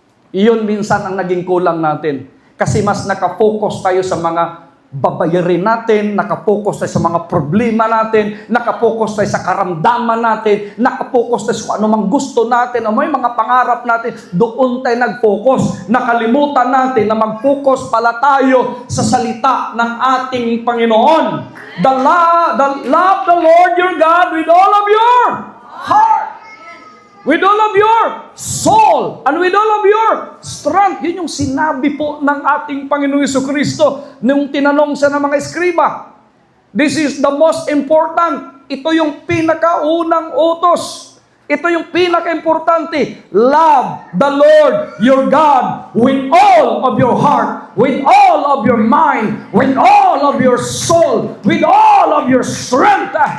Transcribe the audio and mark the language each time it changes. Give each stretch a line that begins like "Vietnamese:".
Filipino: Iyon minsan ang naging kulang natin. Kasi mas nakafocus tayo sa mga babayarin natin, nakafocus tayo sa mga problema natin, nakafocus tayo sa karamdaman natin, nakafocus tayo sa anumang gusto natin, o may mga pangarap natin, doon tayo nag-focus. Nakalimutan natin na mag-focus pala tayo sa salita ng ating Panginoon.
English: Love the Lord your God with all of your heart, with all of your soul, and with all of your strength.
Filipino: Yun yung sinabi po ng ating Panginoong Jesucristo nung tinanong siya ng mga eskriba.
English: This is the most important.
Filipino: Ito yung pinakaunang utos. Ito yung pinaka-importante.
English: Love the Lord your God with all of your heart, with all of your mind, with all of your soul, with all of your strength.